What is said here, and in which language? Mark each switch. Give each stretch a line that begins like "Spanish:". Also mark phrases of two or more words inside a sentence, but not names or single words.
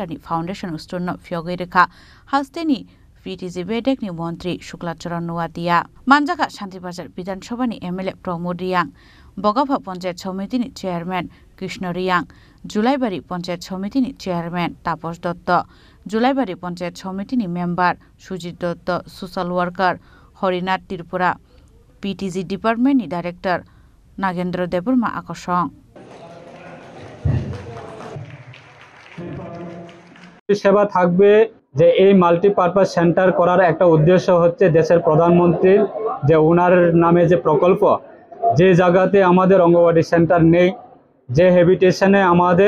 Kok Borok: ni
English: Foundation Stone
Kok Borok: no Pyogi Rekha Hasteni PTG Bedek ni Mantri Shuklachara Nuatia Manjaka Shanti Bazar Bidhansabha ni MLA Promodi Yang Bogabha Panchayat Samiti ni Chairman Krishna Riyang Julaibari Panchayat Samiti ni Chairman Tapos Dotto Julaibari Panchayat Samiti ni Member Sujit Dotto
English: Social Worker
Kok Borok: Horinath Tripura PTG Department ni Director Nagendra Deburma Akosong
Bangla: সেবা থাকবে যে এই
English: multipurpose center
Bangla: করার একটা উদ্দেশ্য হচ্ছে দেশের প্রধানমন্ত্রীর যে ওনার নামে যে প্রকল্প যে জায়গাতে আমাদের অঙ্গনওয়াড়ি সেন্টার নেই যে হ্যাবিটেশনে আমাদের